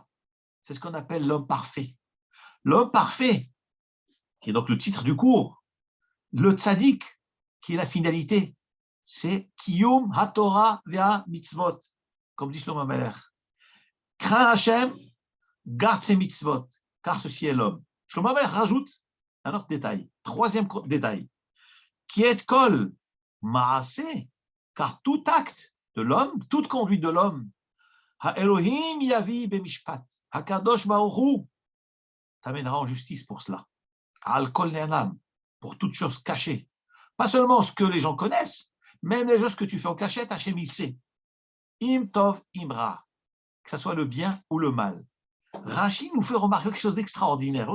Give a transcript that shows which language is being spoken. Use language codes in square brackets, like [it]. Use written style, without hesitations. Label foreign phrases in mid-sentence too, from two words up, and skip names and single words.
[fr] C'est ce qu'on appelle l'homme parfait. L'homme parfait, qui est donc le titre du cours, le tzaddik, qui est la finalité, c'est [he] קיום התורה והמצוות, [fr] comme dit Shlomo Amelech. Crains Hachem, garde ses mitzvot, car ceci est l'homme. Shlomo Amelech rajoute un autre détail, troisième détail, qui est [he] כל מעשה, [fr] car tout acte de l'homme, toute conduite de l'homme, [he] האלהים יביא במשפט, הקדוש ברוך הוא [fr] t'amènera en justice pour cela. [he] על כל נעלם, [fr] pour toute chose cachée. Pas seulement ce que les gens connaissent, même les choses que tu fais en cachette, Hachem il sait. [he] אם טוב ואם רע, [fr] que ce soit le bien ou le mal. Rashi nous fait remarquer quelque chose d'extraordinaire.